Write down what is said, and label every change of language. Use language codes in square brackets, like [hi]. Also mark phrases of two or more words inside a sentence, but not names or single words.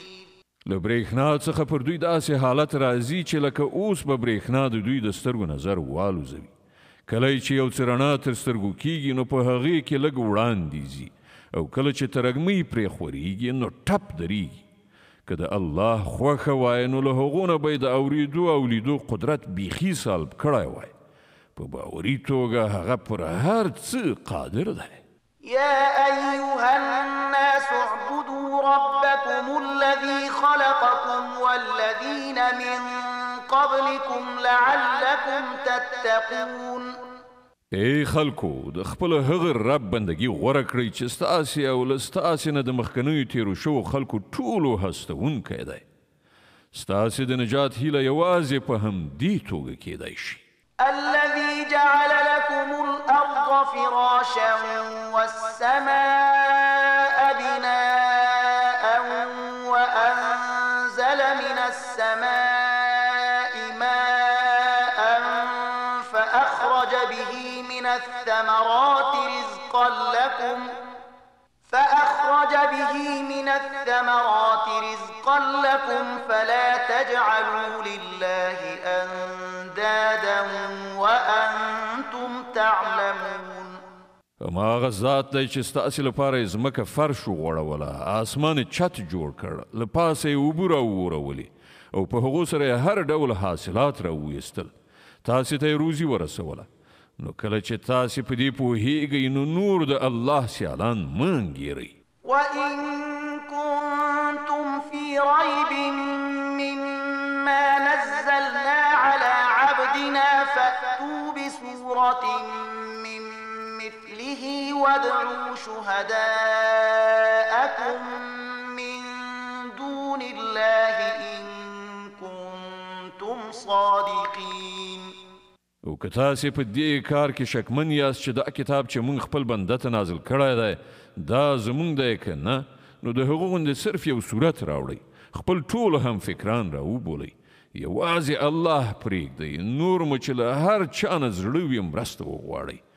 [ps] له برېښنا څخه پر دوی داسې حالت راځي چې لکه اوس به برېښنا د دوی د سترګو نظر والوزوي کله چې یو څه رڼا تر سترګو کیږي نو په هغې کې لږ وړاندې ځي او کله چې ترږمۍ پرې خورېږي نو ټپ درېږي که د الله خوښه وای نو له هغو نه به یې د اورېدو او لیدو قدرت بیخي سلب کړی وای په باوري توګه هغه پر هر څه قادر دی [ar] يا أيها الناس اعبدوا ربكم الذي خلقكم والذين من قبلكم لعلكم تتقون [ps] ای خلکو د خپل هغه رب بندگی غوره کړئ چې ستاسې او له ستاسې نه د مخکنیو تیرو شوو خلکو ټولو هستوونکی دی ستاسې د نجات هیله یوازې په همدې توګه کیدی شي [ar] الذي جعل لكم الأرض فراشا والسماء بناء وأنزل من السماء ماء فأخرج به من الثمرات رزقا لكم فلا تجعلوا لله أندادا وأنتم تعلمون [ps] هماغه ذات دی چې ستاسې لپاره یې ځمکه فرش وغوړوله اسمان یې چت جوړ کړ له پاسه یې اوبه راوورولې او په هغو سره یې هر ډول حاصلات راوویستل تاسې ته یې روزي ورسوله نو کله چې تاسې په دې پوهیږئ نو نور د الله سیالان مه انګیرئ [ar] وإن كنتم في ريب مما نزلنا على عبدنا فأتوا بسورة من مثله وادعوا شهداءكم من دون الله إن كنتم صادقين. [ps] او که تاسې په دې کار کې شکمن یاست چې دا کتاب چې موږ خپل بنده ته نازل کړی دی دا زموږ دی که نه، نو د هغو غوندې صرف یو صورت راوړئ، خپل ټول هم فکران راوبولئ، یوازې الله پرېږدئ، نور مو چې له هر چا نه زړه وي مرسته وغواړئ.